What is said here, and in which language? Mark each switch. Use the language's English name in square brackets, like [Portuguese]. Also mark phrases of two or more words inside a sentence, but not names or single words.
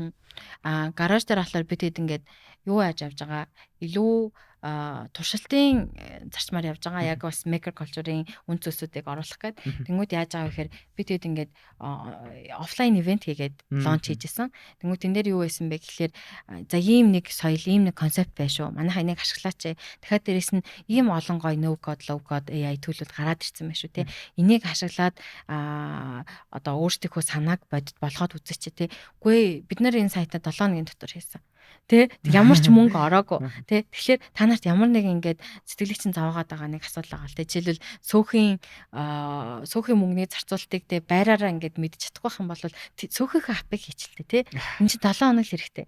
[Mongolian] Гараж дээр болохоор бид хэд ингээд юу яаж явж байгаа илүү туршилтын зарчмаар явж байгаа яг бас [English] maker culture- [Mongolian] ийн үн цөсүүдийг оруулах гээд тэнгууд яаж байгаа вэ гэхээр бид хэд ингээд офлайн ивент хийгээд лонч хийжсэн. Тэнгууд тэн дээр юу байсан бэ гэхээр за ийм нэг соёл, ийм нэг концепт байна шүү. Манайхаа энийг ашиглаач. Дахиад дээрэс нь ийм олон гоё [English] no code, low code AI [Mongolian] төлөвлөлт гараад ирсэн байна шүү те. Энийг ашиглаад одоо өөрсдийнхөө санааг бодит болгоод үзээч те. Үгүй бид нар энэ сайтаа 7 өдрийн дотор хийсэн. Тэ ямар ч мөнгө ороогүй тэ тэгэхээр та нарт ямар нэг ингээд сэтгэлийг чинь заваагаад байгаа нэг асуудал байгаа л тэ жишээлбэл сөөхийн мөнгөний зарцуулалтыг тэ байраараа ингээд мэдчих чадахгүй юм бол сөөхийнхээ апыг хийчихлээ тэ энэ чинь 7 хоног л хэрэгтэй.